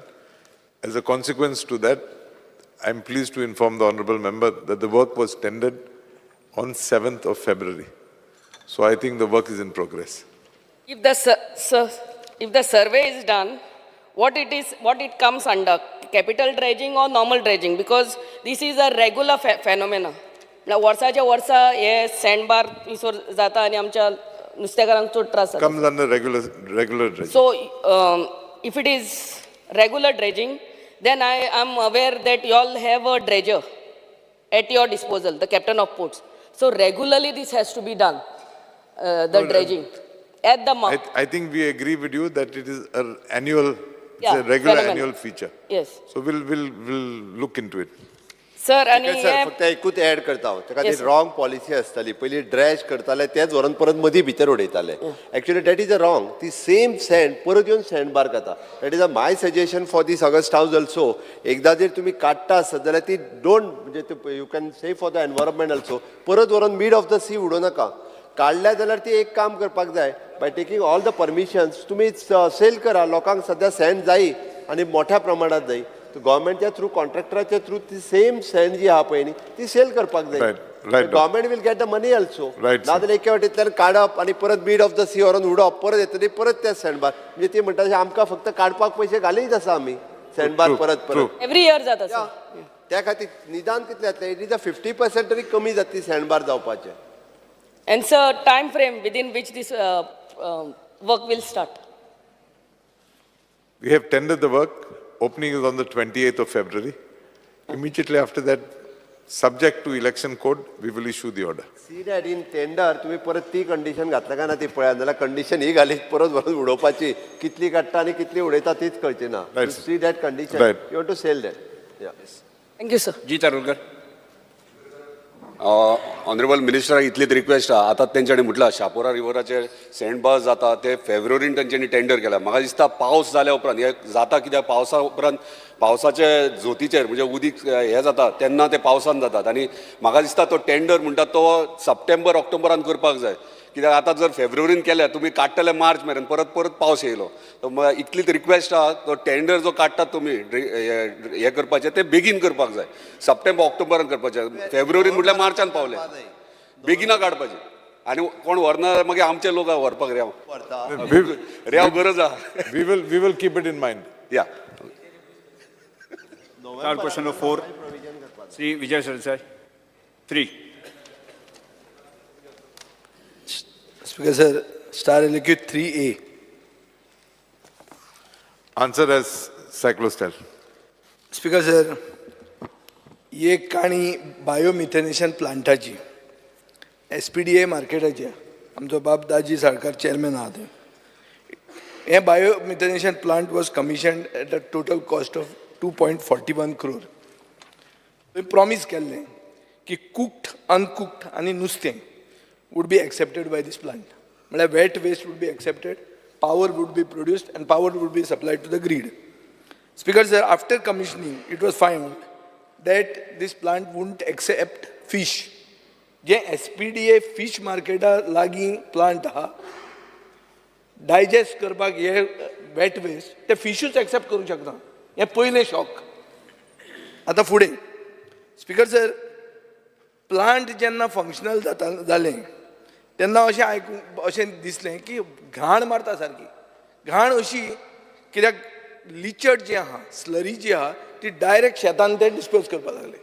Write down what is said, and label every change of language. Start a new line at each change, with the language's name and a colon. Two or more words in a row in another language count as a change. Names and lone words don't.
English: As a consequence to that, I'm pleased to inform the honourable member that the work was tendered on 7th of February. So I think the work is in progress. If the survey is done, what it comes under, capital dredging or normal dredging? Because this is a regular phenomena. Now,
Konkani: वर्साच्या वर्सा हे सँडबार थंयसर जाता आनी आमच्या नुस्तेकारांक चड त्रास जाता.
English: Comes under regular dredging. So, if it is regular dredging, then I am aware that you all have a dredger at your disposal, the captain of ports. So, regularly this has to be done, the dredging, at the mouth. I think we agree with you that it is an annual, it's Yeah, a regular phenomenon. annual feature. Yes. So we'll look into it.
Konkani: सर आणि सर हे फक्त एकूच ऍड करता हांव ताका ती
English: Yes, sir. wrong policy
Konkani: आसताली पयलीं ड्रॅश करताले तेच व्हरून परत मदीं भितर उडयताले
English: actually that is a wrong
Konkani: ती
English: same sand
Konkani: परत येवन सँड बार करता
English: that is a my suggestion for this august house also
Konkani: एकदा जर तुमी काडटा आसत जाल्यार ती डोंट म्हणजे
English: you can save for the environment also
Konkani: परत व्हरून
English: mid of the sea
Konkani: उडोव नाका काडल्या जाल्यार ती एक काम करपाक जाय
English: by taking all the permissions
Konkani: तुमी सेल करा लोकांक सद्या सँड जायी आनी मोठ्या प्रमाणात जायी गव्हर्मेंटच्या थ्रू कॉन्ट्रॅक्टराच्या थ्रू ती
English: same sand
Konkani: जी आहा पळय न्ही ती सेल करपाक जाय
English: right. government will get the money also Right, sir.
Konkani: नाजाल्यार एके वाटेंतल्यान काडप आनी परत
English: mid of the sea
Konkani: व्हरून उडोवप परत येतली परत त्या सँडबार म्हणजे ती म्हणटा आमकां फक्त काडपाक पयशे घालीत आसा आमी सँडबार
English: True,
Konkani: परत
English: true.
Konkani: परत
English: every year
Konkani: जाता सर त्या खातीर निदान कितले जातले
English: it is a 50%
Konkani: तरी कमी जातली सँडबार जावपाचें
English: And sir, time frame within which this work will start? We have tendered the work. Opening is on the 28th of February. Immediately after that, subject to election code, we will issue the order. see that in tender
Konkani: तुम्ही परत ती कंडिशन घातल्या काय ना ती पळया नाल्यार कंडिशन ही घालीत परत व्हरून उडोवपाची कितली काडटा आनी कितली उडयता तीच कळची ना
English: Right, sir. see that condition Right. you want to sell that Thank you, sir.
Konkani: जी तारुलकर ऑनरेबल मिनिस्टराक इतलीच रिक्वेस्ट आहा आतां तेंच्यांनी म्हटलां शापोरा रिवराचेर सँडबार्स जाता ते फेब्रुवारीन तेंच्यांनी टेंडर केला म्हाका दिसता पावस जाल्या उपरांत हे जाता कित्याक पावसा उपरांत पावसाचे जोतीचेर म्हणजे उदीक हे जाता तेन्ना ते पावसान जातात आनी म्हाका दिसता तो टेंडर म्हणटा तो सप्टेंबर ऑक्टोबरान करपाक जाय कित्याक आतां जर फेब्रुवारीन केले तुमी काडटले मार्च मेरेन परत परत पावस येयलो इतलीच रिक्वेस्ट आहा तो टेंडर जो काडटात तुमी हे करपाचें ते बेगीन करपाक जाय सप्टेंबर ऑक्टोबरान करपाचें फेब्रुवारीन म्हटल्यार मार्चान पावले बेगिना काडपाचें आनी कोण व्हरना मागीर आमचे लोक व्हरपाक रेंव गरज आहा
English: We will keep it in mind. या Star question number 4, Sri Vijay Sarasai. 3. Speaker sir, star LQ 3A. Answer as cyclostal. Speaker sir,
Konkani: ही एक काणी बायोमिथेनेशन प्लांटाची SPDA मार्केटाची आमचो बाब दाजी साळकार चेअरमॅन आहा थंय हे
English: biomethanation plant was commissioned at a total cost of 2.41 crore.
Konkani: थंय प्रॉमीस केल्लें की
English: cooked uncooked
Konkani: आनी नुस्तें
English: would be accepted by this plant
Konkani: म्हळ्यार
English: wet waste would be accepted power would be produced and power would be supplied to the grid. Speaker sir, after commissioning, it was found that this plant wouldn't accept fish.
Konkani: जे SPDA
English: fish market
Konkani: लागी plant हा digest करपाक हे
English: wet waste
Konkani: ते फिशूच accept करूंक शकना हे पयलें शॉक. आतां फुडें स्पीकर सर प्लांट जेन्ना फंक्शनल जालें तेन्ना अशें आयकूंक अशें दिसलें की घाण मारता सारकी घाण अशी कित्याक लिचड जी आहा स्लरी जी आहा ती डायरेक्ट शेतान ते डिस्पोज करपाक लागले